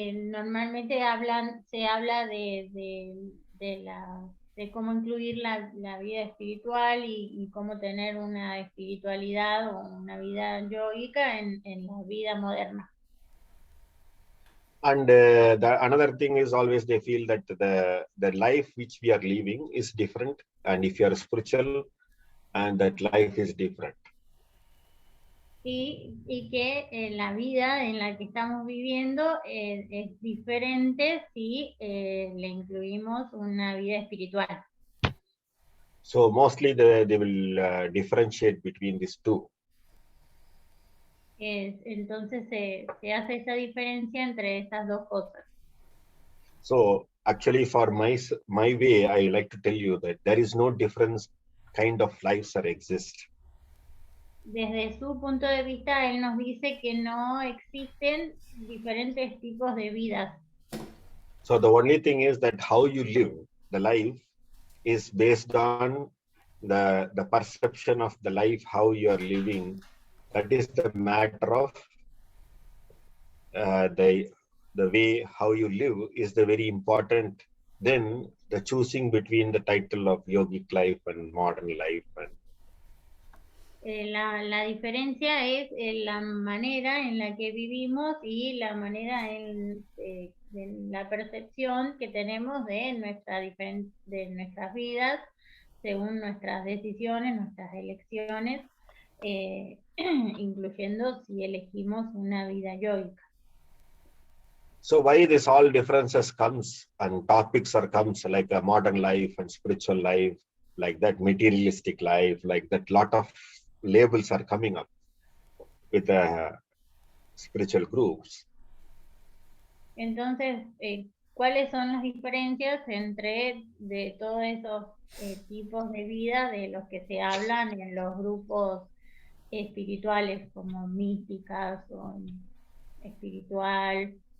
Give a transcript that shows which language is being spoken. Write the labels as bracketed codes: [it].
[es] Normalmente se habla de cómo incluir la vida espiritual y cómo tener una espiritualidad o una vida yogica en la vida moderna. [en] And another thing is always they feel that the life which we are living is different, and if you are spiritual, and that life is different. [es] Y que la vida en la que estamos viviendo es diferente si le incluimos una vida espiritual. [en] So mostly they will differentiate between these two. [es] Entonces se hace esa diferencia entre estas dos cosas. [en] So actually for my way, I like to tell you that there is no difference kind of lives that exist. [es] Desde su punto de vista, él nos dice que no existen diferentes tipos de vidas. [en] So the only thing is that how you live the life is based on the perception of the life, how you are living. That is the matter of the way how you live is the very important. Then the choosing between the title of yogic life and modern life. And [es] La diferencia es la manera en la que vivimos y la manera de la percepción que tenemos de nuestras vidas según nuestras decisiones, nuestras elecciones, incluyendo si elegimos una vida yogica. [en] so why this all differences comes and topics are comes like a modern life and spiritual life, like that materialistic life, like that lot of labels are coming up with spiritual groups. [es] Entonces, ¿cuáles son las diferencias entre de todos esos tipos de vida de los que se hablan en los grupos espirituales como místicas o espiritual?